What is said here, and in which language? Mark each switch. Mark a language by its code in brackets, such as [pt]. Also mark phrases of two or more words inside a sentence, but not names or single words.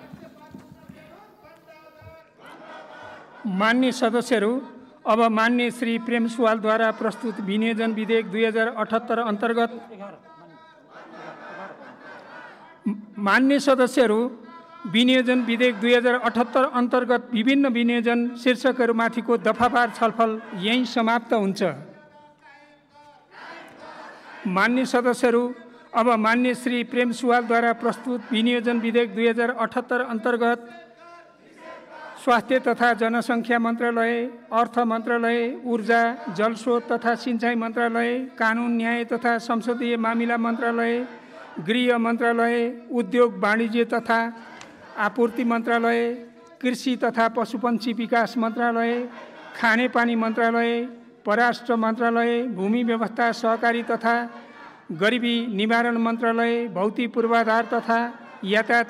[ne] मान्य सदस्यहरू, अब मान्य श्री प्रेम सुवालद्वारा प्रस्तुत विनियोजन विधेयक 2078 अन्तर्गत मान्य सदस्यहरू, विनियोजन विधेयक 2078 अन्तर्गत विभिन्न विनियोजन शीर्षकहरूमाथिको दफावार छलफल यहीँ समाप्त हुन्छ। मान्य सदस्यहरू, अब मान्य श्री प्रेम सुवालद्वारा प्रस्तुत विनियोजन विधेयक 2078 अन्तर्गत स्वास्थ्य तथा जनसङ्ख्या मन्त्रालय, अर्थ मन्त्रालय, ऊर्जा जलस्रोत तथा सिँचाइ मन्त्रालय, कानुन न्याय तथा संसदीय मामिला मन्त्रालय, गृह मन्त्रालय, उद्योग वाणिज्य तथा आपूर्ति मन्त्रालय, कृषि तथा पशुपन्छी विकास मन्त्रालय, खानेपानी मन्त्रालय, परराष्ट्र मन्त्रालय, भूमि व्यवस्था सहकारी तथा गरिबी निवारण मन्त्रालय, भौतिक पूर्वाधार तथा यातायात